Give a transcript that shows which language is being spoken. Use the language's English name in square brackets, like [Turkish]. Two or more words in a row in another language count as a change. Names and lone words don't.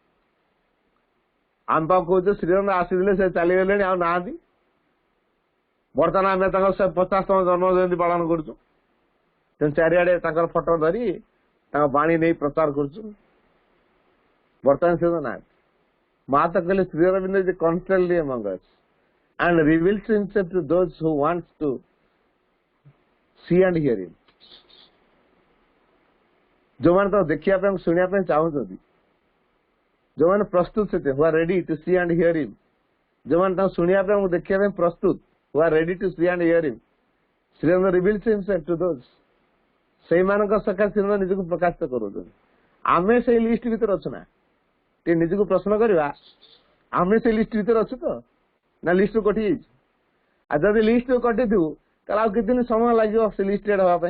[Odia] ଆମ ପାଖକୁ କହୁଛୁ ଶ୍ରୀଅରବିନ୍ଦ ଆସିଥିଲେ, ସେ ଚାଲିଗଲେଣି, ଆଉ ନାହାନ୍ତି। ବର୍ତ୍ତମାନ ଆମେ ତାଙ୍କର 50ତମ ଜନ୍ମ ଜୟନ୍ତୀ ପାଳନ କରୁଛୁ। ତେଣୁ ଚାରିଆଡେ ତାଙ୍କର ଫଟୋ ଧରି ତାଙ୍କ ବାଣୀ ନେଇ ପ୍ରଚାର କରୁଛୁ। ବର୍ତ୍ତମାନ ସେ ନାହାନ୍ତି। ମା ତ କହିଲେ [English] ଶ୍ରୀ ଅରବିନ୍ଦ is constantly among us and reveals himself to those who wants to see and hear him। [Odia] ଯୋଉମାନେ ତ ଦେଖିବା ପାଇଁ ଶୁଣିବା ପାଇଁ ଚାହୁଁଛନ୍ତି, ଯୋଉମାନେ ପ୍ରସ୍ତୁତ ସେତେ [English] who are ready to see and hear him, [Odia] ଯୋଉମାନେ ତାଙ୍କୁ ଶୁଣିବା ପାଇଁ ଦେଖିବା ପାଇଁ ପ୍ରସ୍ତୁତ [English] who are ready to see and hear him, [Odia] ଶ୍ରୀଅରବିନ୍ଦ [English] reveals himself to those, [Odia] ସେଇମାନଙ୍କ ସକାଶେ ଶ୍ରୀଅରବିନ୍ଦ ନିଜକୁ ପ୍ରକାଶିତ କରୁଛନ୍ତି। ଆମେ ସେଇ ଲିଷ୍ଟ ଭିତରେ ଅଛୁ ନା? ଟିକେ ନିଜକୁ ପ୍ରଶ୍ନ କରିବା, ଆମେ ସେଇ ଲିଷ୍ଟ ଭିତରେ ଅଛୁ ତ, ନା ଲିଷ୍ଟରୁ କଟି ଯାଇଛୁ? ଆଉ ଯଦି ଲିଷ୍ଟରୁ କଟିଥିବୁ ତାହେଲେ ଆଉ କିଛି ଦିନ ସମୟ ଲାଗିବ ସେ ଲିଷ୍ଟେଡ୍ ହବା ପାଇଁ।